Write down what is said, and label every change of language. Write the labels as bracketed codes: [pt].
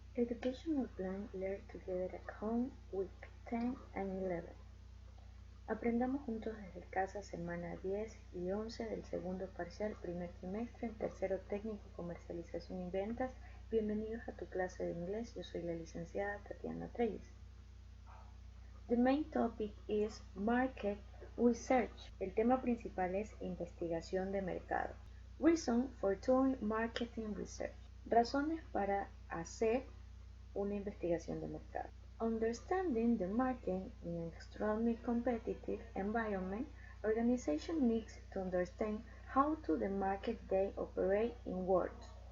[en] Educational Plan Learn Together at Home, Week 10 and 11. [es] Aprendamos juntos desde casa, semana 10 y 11 del segundo parcial, primer trimestre, tercero técnico, comercialización y ventas. Bienvenidos a tu clase de inglés. Yo soy la licenciada Tatiana Treyes. [en] The main topic is Market Research. [es] El tema principal es investigación de mercado. [en] Reason for doing marketing research. [es] Razones para hacer una investigación de mercado. [en] Understanding the market in an extremely competitive environment, organization needs to understand how to the market they operate in words.